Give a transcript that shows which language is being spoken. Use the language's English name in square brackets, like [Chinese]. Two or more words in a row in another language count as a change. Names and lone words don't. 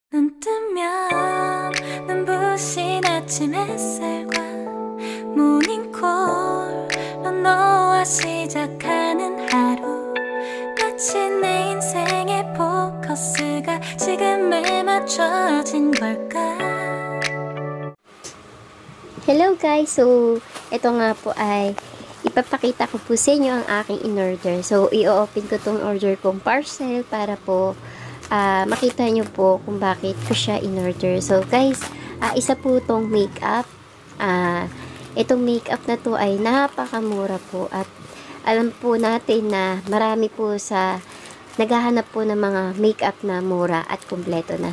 [Korean] 눈 뜨면 눈부신 아침 햇살과 모닝콜로 너와 시작하는 하루 마치 내 인생의 포커스가 지금에 맞춰진 걸까. [English] Hello guys! [Filipino] So, ito nga po ay ipapakita ko po sa inyo ang aking in-order. So, i-open ko tong order kong parcel para po makita nyo po kung bakit ko siya in-order. So, guys, isa po tong makeup. Itong makeup na to ay napakamura po at alam po natin na marami po sa naghahanap po ng mga makeup na mura at kumpleto na.